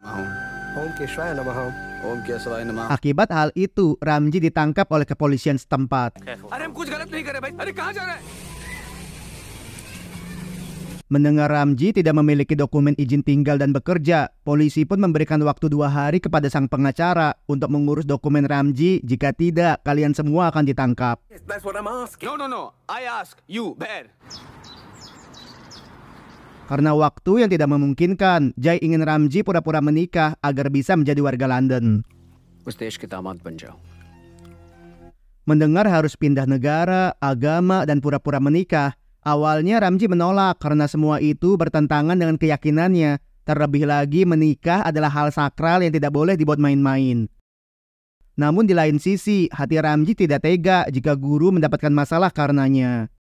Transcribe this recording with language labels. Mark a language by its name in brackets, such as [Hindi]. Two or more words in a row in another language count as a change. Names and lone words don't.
[Indonesian] Akibat hal itu, Ramji ditangkap oleh kepolisian setempat. Mendengar Ramji tidak memiliki dokumen izin tinggal dan bekerja, polisi pun memberikan waktu 2 hari kepada sang pengacara untuk mengurus dokumen Ramji. Jika tidak, kalian semua akan ditangkap. [English] That's what I'm asking. No. I ask you, Bear. [Indonesian] Karena waktu yang tidak memungkinkan, Jay ingin Ramji pura-pura menikah agar bisa menjadi warga London. [Hindi] उस देश के दामाद बन जाओ. [Indonesian] Mendengar harus pindah negara, agama, dan pura-pura menikah, awalnya Ramji menolak karena semua itu bertentangan dengan keyakinannya. Terlebih lagi menikah adalah hal sakral yang tidak boleh dibuat main-main. Namun di lain sisi, hati Ramji tidak tega jika Guru mendapatkan masalah karenanya.